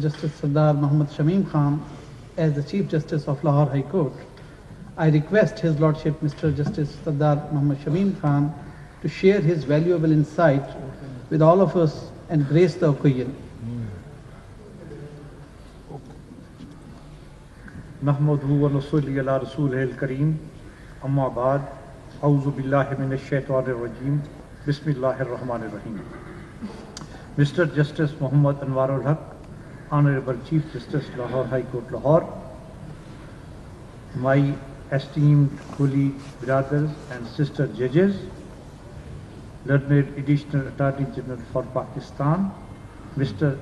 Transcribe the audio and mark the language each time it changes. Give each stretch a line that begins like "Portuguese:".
English: Justice Sardar Muhammad Shameem Khan as the Chief Justice of Lahore High Court. I request His Lordship Mr. Justice Sardar Muhammad Shameem Khan to share his valuable insight with all of us and grace the occasion.
Arabic: نحمده ونصلي على رسوله الكريم اما بعد اعوذ باللہ من الشیطان الرجیم بسم اللہ الرحمن الرحیم.
English: Mr. Justice Muhammad Anwar ul Haq, Honorable Chief Justice Lahore High Court Lahore, my esteemed colleague brothers and sister judges, learned Additional Attorney General for Pakistan Mr.